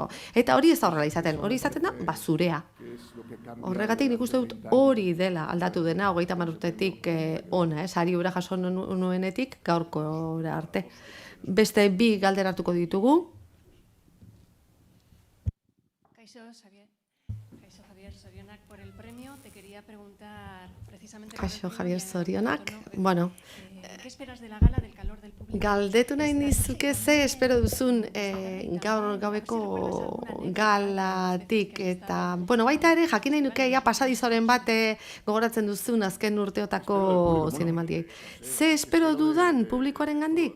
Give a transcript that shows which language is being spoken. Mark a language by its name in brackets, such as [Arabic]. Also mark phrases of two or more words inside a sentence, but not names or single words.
[Basque] Eta hori ez da horrela izaten, hori izaten da zurea. Horregatik nik uste dut hori dela aldatu dena, 30 urtetik ona, sari hura jaso nuenetik gaurko arte. Beste bi galdera hartuko ditugu. Kaixo, Javier Sorionak, [Spanish] por el premio te quería preguntar precisamente... [Basque] Kaixo, Javier Sorionak. Bueno, [Spanish] ¿qué esperas de la gala del calor del público? [Basque] Galdetu nahi nizuke ze espero duzun gaur gaueko galatik eta, bueno, baita ere jakin nahi nuke ja pasadizoren bat gogoratzen duzun azken urteotako zinemaldiei. Ze espero dudan publikoaren gandik?